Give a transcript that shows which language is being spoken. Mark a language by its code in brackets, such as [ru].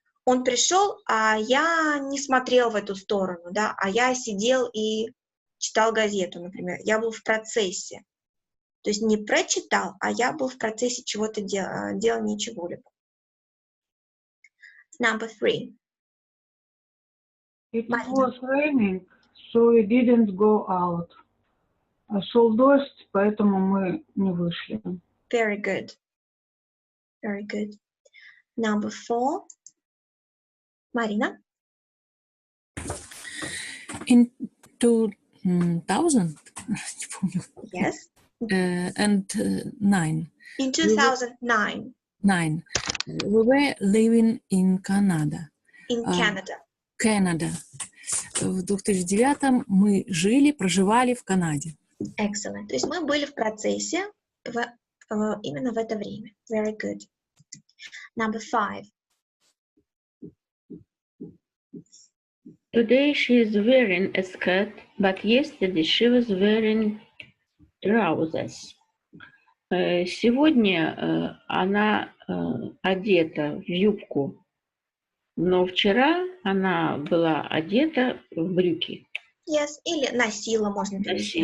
[ru] Он пришел, а я не смотрел в эту сторону, да, а я сидел и читал газету, например. Я был в процессе. То есть не прочитал, а я был в процессе чего-то делания чего-либо. [en] Number 3. It was raining, so we didn't go out. [ru] Шел дождь, поэтому мы не вышли. [en] Very good. Very good. Number 4. Марина. In 2000, [ru] не помню. [en] Yes. And 9. In 2009. We were living in Canada. In Canada. [ru] Canada. В 2009 мы проживали в Канаде. [en] Excellent. [ru] То есть мы были в процессе именно в это время. [en] Very good. Number 5. Today she is wearing a skirt, but yesterday she was wearing trousers. [ru] Сегодня она одета в юбку, но вчера она была одета в брюки. Yes, или носила, можно перевести.